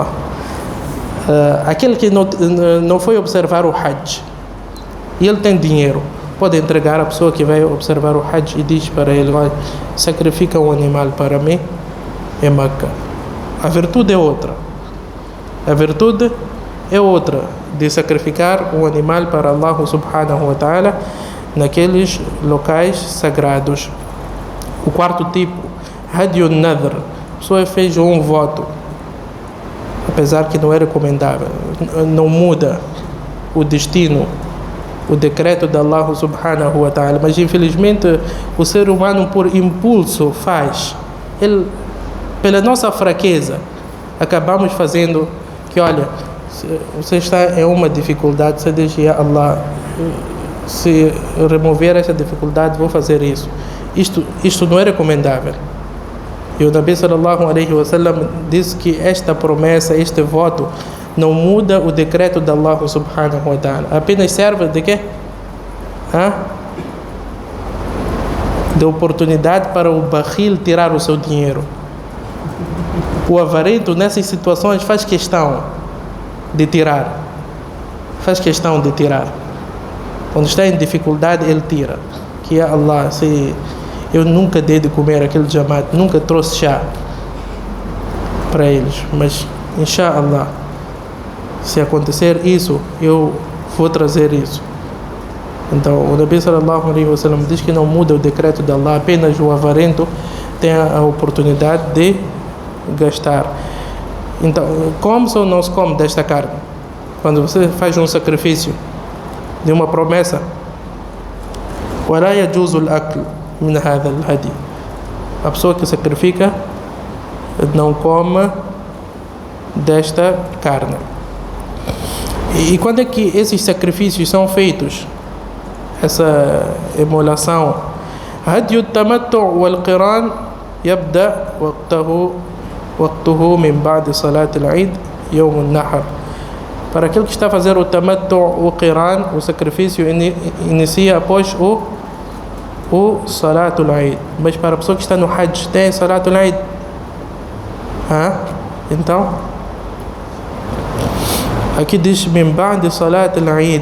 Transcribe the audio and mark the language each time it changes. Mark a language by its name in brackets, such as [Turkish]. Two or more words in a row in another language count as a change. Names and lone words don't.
[Portuguese] Aquele que não foi observar o Hajj e ele tem dinheiro, pode entregar a pessoa que vai observar o Hajj e diz para ele: olha, sacrifica um animal para mim em Meca. A virtude é outra. A virtude é outra de sacrificar um animal para Allah [Arabic] سبحانه وتعالى [Portuguese] naqueles locais sagrados. O quarto tipo, [Arabic] هدي النذر. [Portuguese] A pessoa fez um voto, apesar que não é recomendável, não muda o destino, o decreto de Allah [Arabic] سبحانه وتعالى, [Portuguese] mas infelizmente o ser humano por impulso faz. Ele, pela nossa fraqueza, acabamos fazendo que, olha, você está em uma dificuldade, você diz: [Arabic] يا الله, [Portuguese] se remover essa dificuldade, vou fazer isso. Isto não é recomendável. E o Nabi [Arabic] صلى الله عليه وسلم [Portuguese] disse que esta promessa, este voto, não muda o decreto de Allah [Arabic] سبحانه وتعالى. [Portuguese] Apenas serve de quê? De oportunidade para o bakhil tirar o seu dinheiro. O avarento nessas situações faz questão de tirar. Faz questão de tirar. Quando está em dificuldade, ele tira. Que Allah, se eu nunca dei de comer aquele jamaat, nunca trouxe chá para eles, mas inshallah, se acontecer isso, eu vou trazer isso. Então o Nabi [Arabic] صلى الله عليه وسلم [Portuguese] diz que não muda o decreto de Allah, apenas o avarento tem a oportunidade de gastar. Então, come-se ou não se come desta carne? Quando você faz um sacrifício de uma promessa, [Arabic] ولا يجوز الأكل من هذا الهدي. [Portuguese] A pessoa que sacrifica não come desta carne. E quando é que esses sacrifícios são feitos? Essa emulação. [Arabic] هدي التمتع والقران يبدأ وقته من بعد صلاة العيد يوم النحر. [Portuguese] Para aquele que está a fazer o tamattu, o qiran, o sacrifício inicia após o [Arabic] صلاة العيد. [Portuguese] Mas para a pessoa que está no Hajj, tem [Arabic] صلاة العيد? [Portuguese] Então, aqui diz [Arabic] من بعد صلاة العيد.